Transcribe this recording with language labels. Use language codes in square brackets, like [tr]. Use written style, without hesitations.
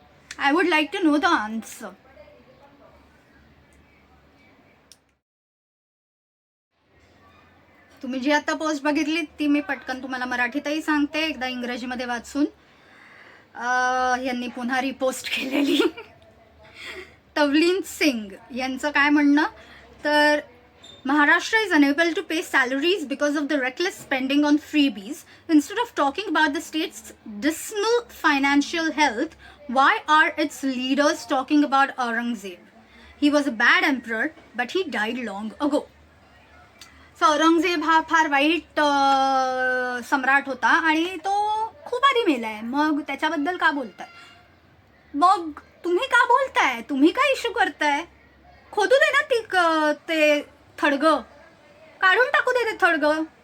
[en] I would like to know the answer. [mr] तुम्ही जी आता post बघितली ती मी पटकन तुम्हाला मराठीतही सांगते, एकदा इंग्रजीमध्ये वाचून. यांनी पुन्हा रिपोस्ट केलेली. [en] Tavleen Singh [mr] यांचं काय म्हणणं, तर [en] Maharashtra is unable to pay salaries because of the reckless spending on freebies. Instead of talking about the state's dismal financial health, why are its leaders talking about Aurangzeb? He was a bad emperor, but he died long ago. [mr] So Aurangzeb हा फार वाईट सम्राट होता आणि तो खूप आधी मेलाय. मग त्याच्याबद्दल का बोलताय? मग तुम्ही का बोलताय? तुम्ही काय इश्यू करताय? खोदू दे ना ते थडगं, काढून टाकू दे ते थडगं.